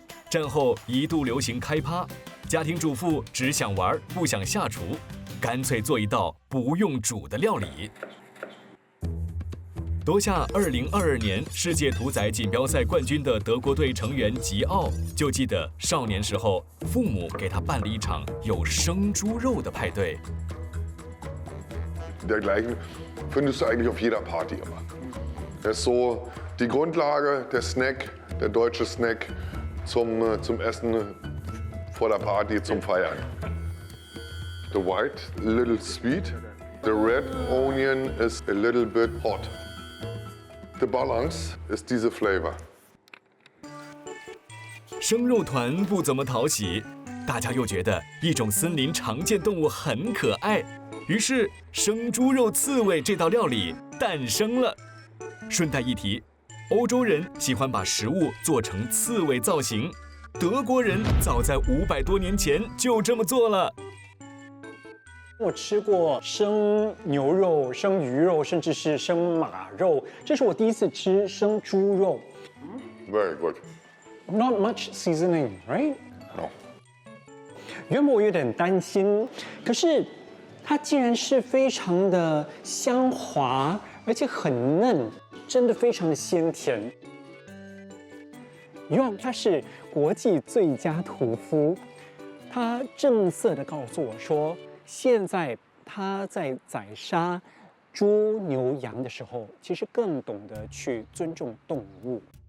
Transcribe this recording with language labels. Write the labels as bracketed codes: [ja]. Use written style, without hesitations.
[zh] 战后一度流行开趴，家庭主妇只想玩不想下厨，干脆做一道不用煮的料理。夺下2022年世界屠宰锦标赛冠军的德国队成员吉奥就记得少年时候父母给他办了一场有生猪肉的派对。 [de] Dergleichen findest du eigentlich auf jeder Party immer. Das ist so die Grundlage, der Snack, der deutsche Snack zum Essen vor der Party, zum Feiern. [en] The white, a little sweet. The red onion is a little bit hot. The balance is diese flavor. [zh] 生肉团不怎么讨喜，大家又觉得一种森林常见动物很可爱，于是生猪肉刺猬这道料理诞生了。顺带一提，欧洲人喜欢把食物做成刺猬造型，德国人早在500多年前就这么做了。我吃过生牛肉、生鱼肉，甚至是生马肉，这是我第一次吃生猪肉。 [en] Very good. Not much seasoning, right? No. [zh] 原本我有点担心，可是它竟然是非常的香滑，而且很嫩，真的非常的鲜甜。他是国际最佳屠夫，他正色的告诉我说，现在他在宰杀猪、牛、羊的时候，其实更懂得去尊重动物。